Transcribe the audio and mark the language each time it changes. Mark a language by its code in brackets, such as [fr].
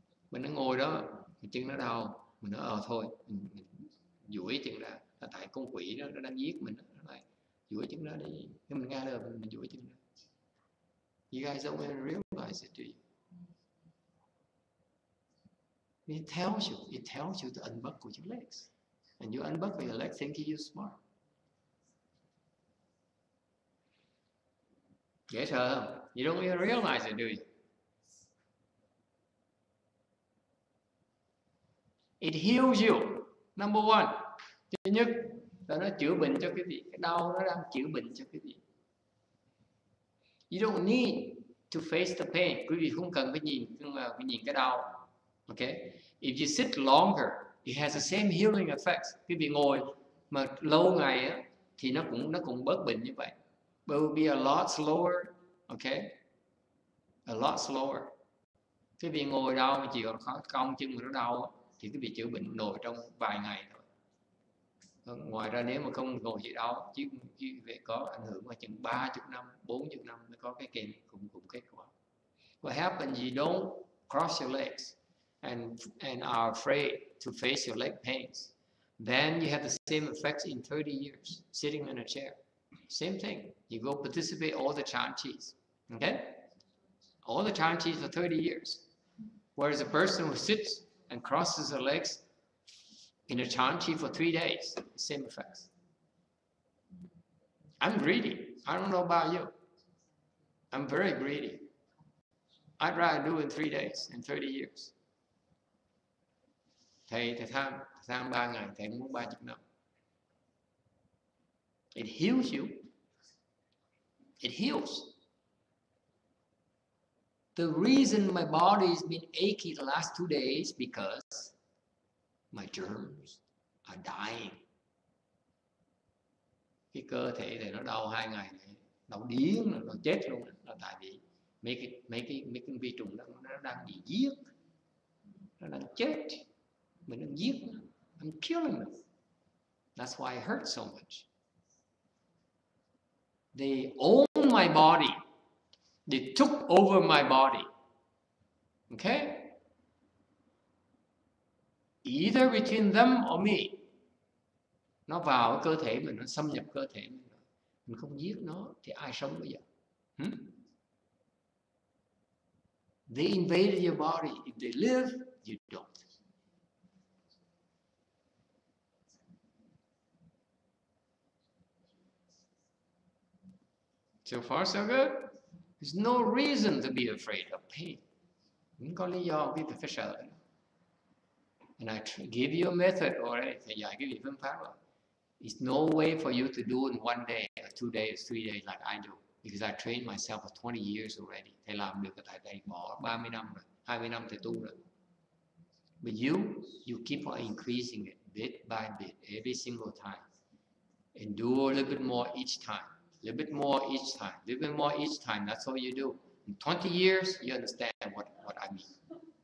[vi] Mình nó ngồi đó, chân nó đau, mình nói thôi, mình duỗi chân ra, là tại con quỷ đó nó đang giết mình, nó lại duỗi chân ra đi, nhưng mình nghe lời mình duỗi chân ra. [en] You guys don't even realize it, do you? It tells you to unbuckle your legs. And you unbuckle your legs thinking you're smart. [vi] Dễ sợ không? [en] You don't even realize it, do you? It heals you. Number one. [vi] Thứ nhất là nó chữa bệnh cho quý vị. Cái đau nó đang chữa bệnh cho quý vị. [en] You don't need to face the pain. [vi] Quý vị không cần phải nhìn cái đau. [en] Okay? If you sit longer, it has the same healing effects. [vi] Quý vị ngồi mà lâu ngày á, thì nó cũng bớt bệnh như vậy. [en] But it will be a lot slower. Okay? A lot slower. [vi] Quý vị ngồi đau mà chịu khó cong chân mà nó đau thì quý vị chữa bệnh nổi trong vài ngày thôi. Ngoài ra nếu mà không ngồi chịu đau chứ vậy có ảnh hưởng mà chừng 30 năm, 40 năm mới có cái cùng kết quả. [en] What happens, you don't cross your legs and are afraid to face your leg pains. Then you have the same effects in 30 years, sitting in a chair. Same thing. You go participate all the chanties. Okay? All the chanties for 30 years. Whereas a person who sits and crosses her legs in a chanchi for 3 days, same effects. I'm greedy. I don't know about you. I'm very greedy. I'd rather do in 3 days in 30 years. [vi] Thầy tham 3 ngày, thầy muốn 30 năm. [en] It heals you. It heals. The reason my body has been achy the last 2 days because my germs are dying. [vi] Cái cơ thể này nó đau 2 ngày này, đau điên, nó chết luôn, là tại vì mấy cái vi trùng đó nó đang bị giết, nó đang chết, mình đang giết nó. [en] I'm killing them. That's why it hurts so much. They own my body. They took over my body. Okay? Either between them or me. [vi] Nó vào cái cơ thể mình, nó xâm nhập cơ thể mình. Mình không giết nó thì ai sống bây giờ? [en] They invaded your body. If they live, you don't. So far, so good. There's no reason to be afraid of pain. [vi] Không có lý do quý vị phải sợ. [en] And I give you a method already. [vi] Thầy dạy cái vị phương pháp rồi. [en] It's no way for you to do in 1 day, or 2 days, 3 days like I do. Because I trained myself for 20 years already. [vi] Thầy làm được, thầy bỏ 30 năm rồi, 20 năm thầy tu rồi. [en] But you keep on increasing it bit by bit, every single time. And do a little bit more each time. A little bit more each time. A little bit more each time. That's all you do. In 20 years, you understand what I mean.